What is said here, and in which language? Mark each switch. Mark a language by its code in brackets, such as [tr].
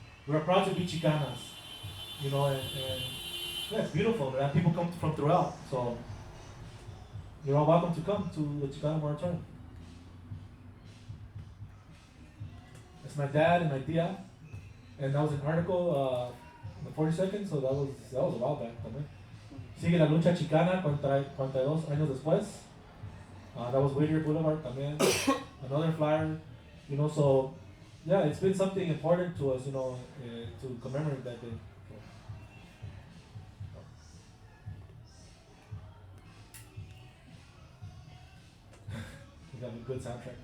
[en] We are proud to be Chicanas. And yeah, it's beautiful, man. People come from throughout, so you're all welcome to come to the Chicano Moratorium. It's my dad and my tia, and that was an article in the 42nd, so that was a while back también. [es] Sigue la lucha chicana 42 años después. [en] That was Whittier Boulevard también. Another flyer. So yeah, it's been something important to us, to commemorate that day. We got a good soundtrack.